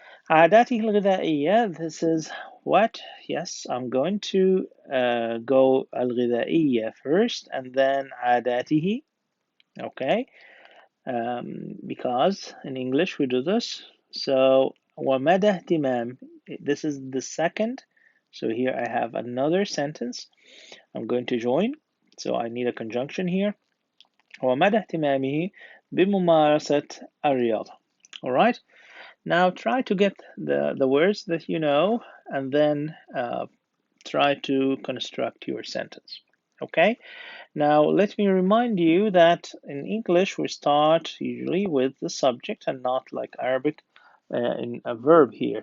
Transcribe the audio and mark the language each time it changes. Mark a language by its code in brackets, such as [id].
[ar] عاداته الغذائية, [en] this is what? Yes, I'm going to go الغذائية first and then عاداته. Okay, because in English we do this. So [ar] ومدى اهتمام, [en] this is the second. So here I have another sentence I'm going to join. So I need a conjunction here. [ar] ومدى اهتمامه بممارسة الرياضة. [en] All right. Now try to get the words that you know and then try to construct your sentence. Okay. Now let me remind you that in English we start usually with the subject and not like Arabic in a verb here.